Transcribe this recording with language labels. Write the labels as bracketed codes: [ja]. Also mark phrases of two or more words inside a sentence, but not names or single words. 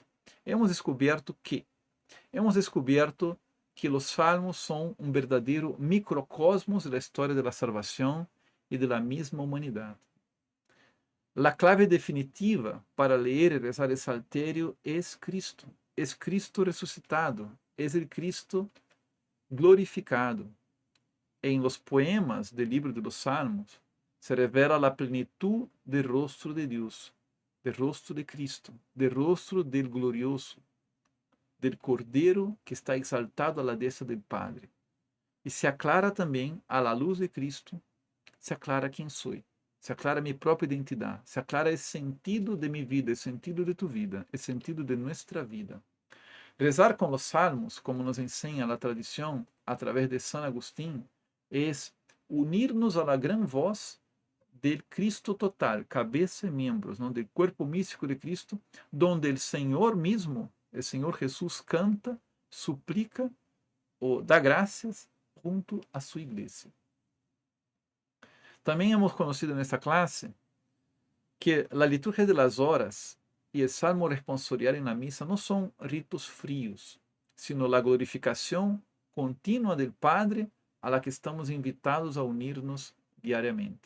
[pt] Hemos descoberto que os salmos são um verdadeiro microcosmos da história da salvação e da mesma humanidade. A clave definitiva para ler e rezar o saltério é Cristo. É Cristo ressuscitado. É o Cristo glorificado. Em los poemas do livro de los Salmos se revela a plenitud do rostro de Deus, do rostro de Cristo, do rostro [es] del glorioso, del [pt] Cordeiro que está exaltado à [es] la destra del Padre. [pt] E se aclara também, à la luz de Cristo, se aclara quem sou. Se aclara minha própria identidade, se aclara o sentido de minha vida, o sentido de tu vida, o sentido de nossa vida. Rezar com os salmos, como nos ensina a tradição, através de San Agustín, é unir-nos à gran voz del Cristo total, cabeça e membros, não? [es] Del cuerpo místico de Cristo, donde [pt] o Senhor mesmo, o Senhor [es] Jesus, canta, suplica o dar gracias junto a su iglesia. También hemos conocido en esta clase que la liturgia de las horas y el salmo responsorial en la misa no son ritos fríos, sino la glorificación continua del Padre a la que estamos invitados a unirnos diariamente.